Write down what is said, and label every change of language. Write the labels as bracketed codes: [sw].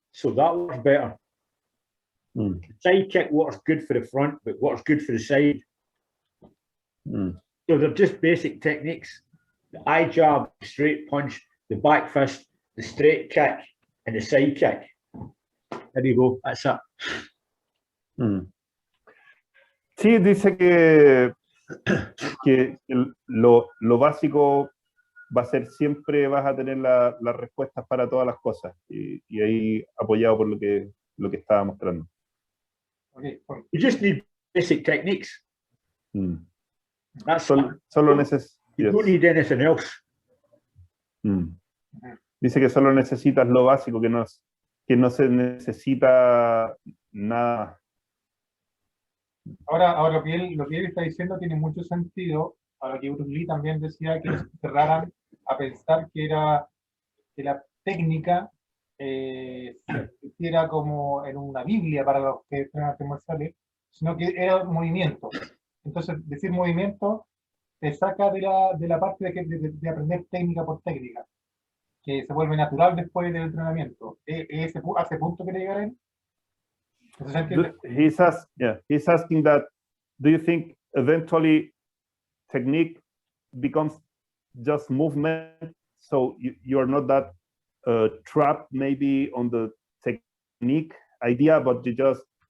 [en] So that works better. The side kick works good for the front, but works good for the side. So they're just basic techniques. The eye jab, the straight punch, the back fist, the straight kick, and the side kick. There you go, that's it. [es] Sí, dice que lo básico va a ser siempre, vas a tener las respuestas para todas las cosas, y ahí apoyado por lo que estaba mostrando. [en] Okay. You just need basic techniques. That's [es] solo necesitas. [en] You don't need anything else. [es] Dice que solo necesitas lo básico, que no se necesita nada. Ahora lo que él está diciendo tiene mucho sentido. Ahora que Bruce Lee también decía que se cerraran a pensar que la técnica era como en una Biblia para los que entrenan artes marciales, sino que era un movimiento. Entonces, decir movimiento te saca de la parte de aprender técnica por técnica, que se vuelve natural después del entrenamiento. ¿Hace punto que llegar a él? [en] He's asking that, do you think eventually technique becomes just movement, so you're not that trapped maybe on the technique idea, but you just